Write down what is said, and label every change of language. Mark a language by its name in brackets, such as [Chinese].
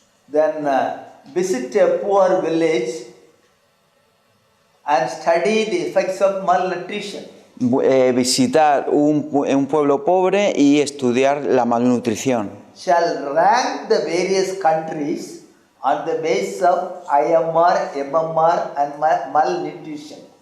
[English] Then visit a poor village and study the effects of malnutrition. [Spanish] Visitar un pueblo pobre y estudiar la malnutrición. [English] Shall rank the various countries on the basis of IMR, MMR and malnutrition.